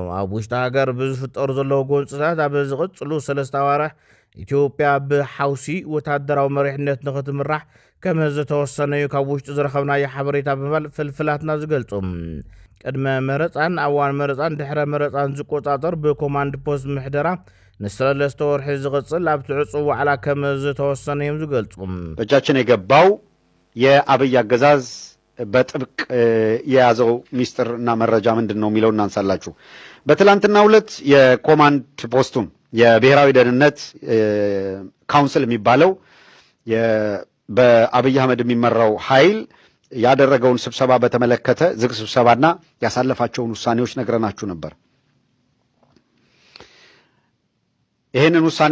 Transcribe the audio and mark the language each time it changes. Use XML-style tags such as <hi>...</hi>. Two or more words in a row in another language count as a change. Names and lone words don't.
<ti>ኣብ ውሽጢ ሃገር ብዝፍጠሩ ዘለዉ ጎንፅታት ኣብ ዝቕፅሉ 3 ኣዋርሕ ኢትዮጵያ ብሓውሲ ወታደራዊ መሪሕነት ንኽትምራሕ ከም ዝተወሰነ እዩ ካብ ውሽጢ ዝረኸብናዮ ሓበሬታ ብምባል ፍልፍላትና ዝገልጹ ቅድመ መረፃን ኣዋን መረፃን ድሕረ መረፃን ዝቆፃፀር ብኮማንድ ፖስት ምሕደራ ን3 ወርሒ ዝቕፅል ኣብቲ ዕፁ ዋዕላ ከም ዝተወሰነ እዮም ዝገልጹ።</ti> <am>በእጃችን የገባው የአብይ አገዛዝ በጥብቅ የያዘው ሚስጥር እና መረጃ ምንድን ነው የሚለው እናንሳላችሁ። በትላንትናው ዕለት የኮማንድ ፖስቱን የብሔራዊ ደህንነት ካውንስል የሚባለው በአብይ አህመድ የሚመራው ኃይል ያደረገውን ስብሰባ በተመለከተ ዝግ ስብሰባና ያሳለፋቸውን ውሳኔዎች ነግረናችሁ ነበር። ይህንን ውሳኔ</am>